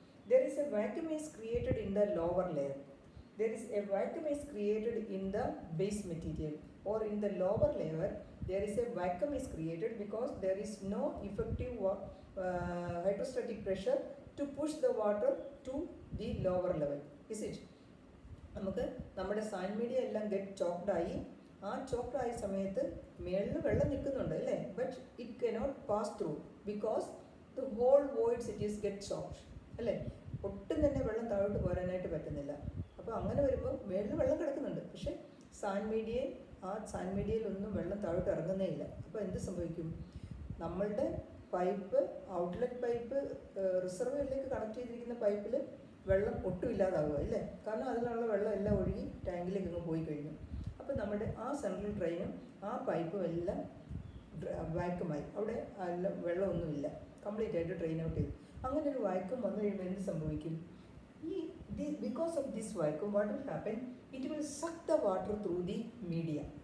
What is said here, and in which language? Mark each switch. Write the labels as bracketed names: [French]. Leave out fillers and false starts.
[English] There is a vacuum is created in the lower layer. There is a vacuum is created in the base material, or in the lower layer. There is a vacuum is created because there is no effective hydrostatic pressure to push the water to the lower level. Is it? [Malayalam] നമുക്ക് നമ്മുടെ sand media എല്ലാം get choked ആയി, ആ choked ആയ സമയത്ത് മേളിൽ വെള്ളം നിൽക്കുന്നുണ്ട് അല്ലേ, [English] but it cannot pass through because the whole voids it is get choked [Malayalam] അല്ലേ, ഒട്ടും തന്നെ വെള്ളം താഴോട്ട് പോരാനായിട്ട് പറ്റുന്നില്ല. അപ്പോൾ അങ്ങനെ വരുമ്പോൾ മേളിൽ വെള്ളം കിടക്കുന്നുണ്ട്, പക്ഷേ സാൻഡ് മീഡിയയിലൊന്നും വെള്ളം താഴോട്ട് ഇറങ്ങുന്നേ ഇല്ല. അപ്പോൾ എന്ത് സംഭവിക്കും? നമ്മളുടെ പൈപ്പ്, ഔട്ട്ലെറ്റ് പൈപ്പ്, റിസർവറിലേക്ക് കണക്ട് ചെയ്തിരിക്കുന്ന പൈപ്പിൽ വെള്ളം ഒട്ടും ഇല്ലാതാവുക അല്ലേ, കാരണം അതിലുള്ള വെള്ളം എല്ലാം ഒഴുകി ടാങ്കിലേക്ക് അങ്ങ് പോയി കഴിഞ്ഞു. അപ്പോൾ നമ്മുടെ ആ സെൻട്രൽ ഡ്രെയിനും ആ പൈപ്പും എല്ലാം വാക്യൂമായി, അവിടെ വെള്ളമൊന്നുമില്ല, കംപ്ലീറ്റ് ആയിട്ട് ഡ്രെയിൻ ഔട്ട് ചെയ്തു. അങ്ങനെ ഒരു വാക്യൂം വന്നു കഴിയുമ്പോൾ എന്ത് സംഭവിക്കും? [English] Because of this vacuum, what will happen? It will suck the water through the media.